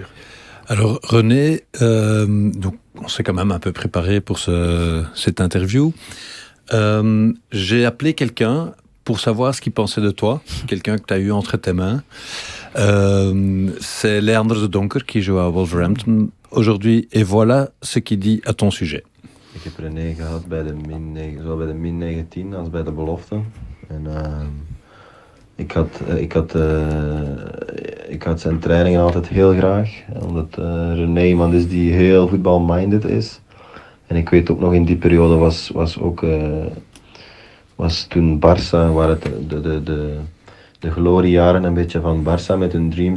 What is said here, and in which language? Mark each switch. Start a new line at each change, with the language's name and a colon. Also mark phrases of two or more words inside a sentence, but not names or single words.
French: Alors, René, donc, on s'est quand même un peu préparé pour cette interview. J'ai appelé quelqu'un pour savoir ce qu'il pensait de toi, quelqu'un que tu as eu entre tes mains. C'est Leander de Donker qui joue à Wolverhampton aujourd'hui. Et voilà ce qu'il dit à ton sujet.
Dutch: Ik heb René gehad zowel bij de min 19 als bij de belofte. En ik had zijn trainingen altijd heel graag. Omdat René iemand is die heel voetbalminded is. En ik weet ook nog in die periode was toen Barça, waren het de gloriejaren een beetje van Barça met hun dreamteam.